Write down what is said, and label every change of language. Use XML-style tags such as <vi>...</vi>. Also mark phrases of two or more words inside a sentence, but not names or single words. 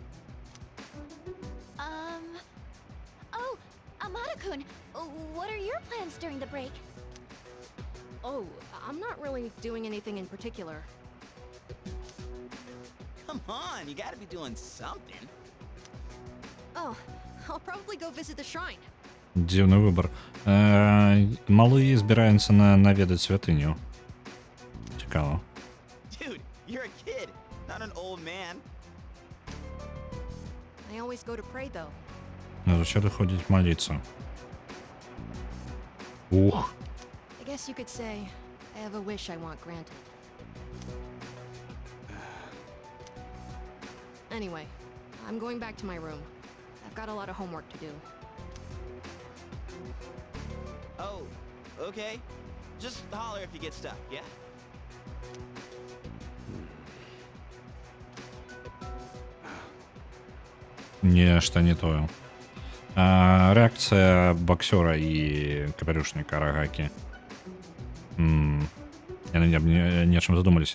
<en>Oh, Amada-kun, what are your plans during the break? Oh, I'm not really doing anything in particular. Come on, you gotta be doing something. Oh, I'll probably go visit the shrine.</en> <be>Дзіўны выбар. Малы збіраецца наведаць святыню. Цікава.</be> <en>Dude, you're a kid, not an old man. I always go to pray, though.</en> <be>Заўсёды ходзіць маліцца. Ух.</be> <en>I guess you could say I have a wish I want granted. Anyway, I'm going back to my room. I've got a lot of homework to do. Oh, okay. Just holler if you get stuck, yeah?</en> <be>Нешта не тое. Рэакцыя баксёра і капелюшніка Арагакі. Яны нечым задумаліся.</be>